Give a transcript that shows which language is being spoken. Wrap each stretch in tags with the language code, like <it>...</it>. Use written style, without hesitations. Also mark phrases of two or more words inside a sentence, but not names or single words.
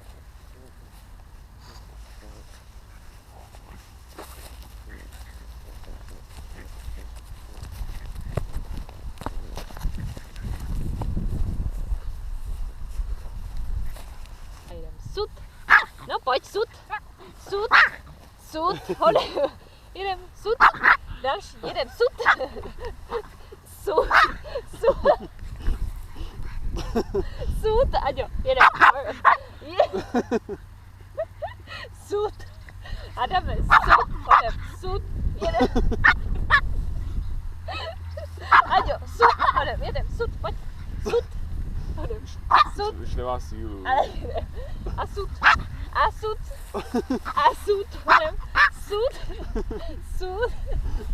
<cs>Sud. No pojď, sud. Sud. Sud. Hole. Jedem, sud. Další, jedem, sud. Sud. Sud. Sud, Aďo, jedem. Sud. Adame, sud. Hodem, sud. Jedem. Aďo, sud. Hodem, jedem, sud, pojď. Sud. Hodem, sud. Už nemá sílu. Ale jdem. A sud. A sud. A sud. Hodem, sud. Sud.</cs>